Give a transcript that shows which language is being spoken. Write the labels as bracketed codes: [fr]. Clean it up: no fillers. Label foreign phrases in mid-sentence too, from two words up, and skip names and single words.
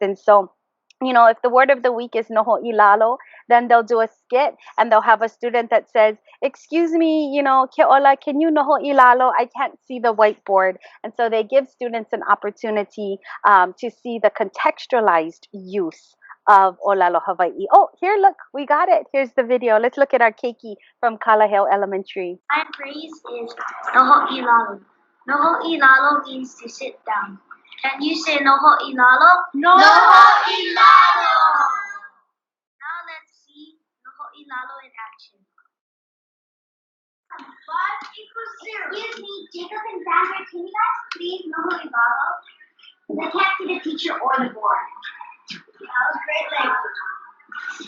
[en] And so, you know, if the word of the week is [haw] noho ilalo, [en] then they'll do a skit and they'll have a student that says, excuse me, you know, Keola, can you [haw] noho ilalo? [en] I can't see the whiteboard. And so they give students an opportunity to see the contextualized use of [haw] ʻōlelo Hawaii. [en] Oh, here, look, we got it. Here's the video. Let's look at our keiki from Kalaheo Elementary. My phrase is [haw] noho ilalo. Noho ilalo [en] means to sit down. Can you say [haw] noho ilalo? Noho ilalo! [en] Now let's see [haw] noho ilalo [en] in action. 5 equals 0. Excuse me, Jacob and Sandra, can you guys please [haw] noho ilalo? [en] Because I can't see the teacher or the board. That was great language.